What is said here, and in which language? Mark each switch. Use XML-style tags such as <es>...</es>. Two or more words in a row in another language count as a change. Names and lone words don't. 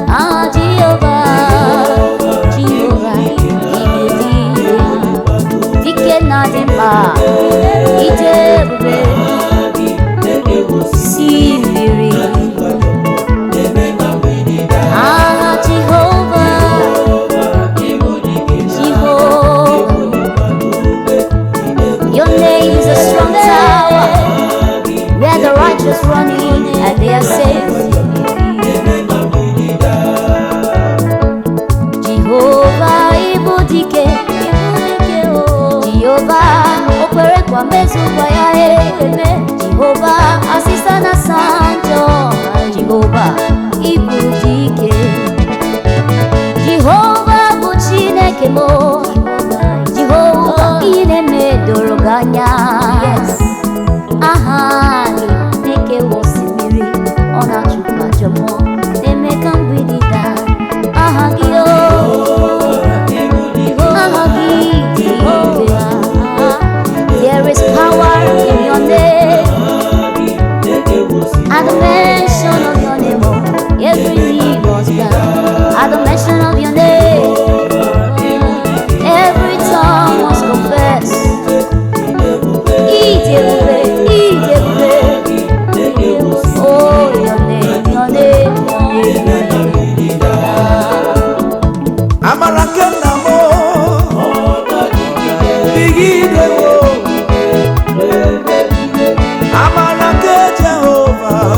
<ig>Aha Jehova, Jehova, ị dị dike, dike na dị mma, ị dị ebube. Si mmiri. Aha Jehova, Jehova.</ig> <en>Your name is a strong tower, where the righteous run in and they are safe.</en> <ig>Jehova, ị bụ dike. Jehova, o kwere kwa mezu kwa ya eme. Jehova, asịsa na sanjo. Jehova, ị bụ dike. Jehova bụ Chineke m. Jehova, ihe na-eme doro gị anya.</ig> <en>Yes.</en> <ig>Aha gị na-ekewa osimiri, ọ na-achụkwa ajọ mmụọ, na-eme ka mgbidi daa. Aha gị, o. Aha gị dị ike.</ig> <en>There is power in your name. At the mention of your name, every knee must bow. At the mention of your name, every tongue must confess.</en> <ig>Ije ebube, ije ebube.</ig> <en>Oh, your name, your name, your name.</en> <ig>Amara nke nna m, o. Dịgide, o. Amara nke Jehova.</ig>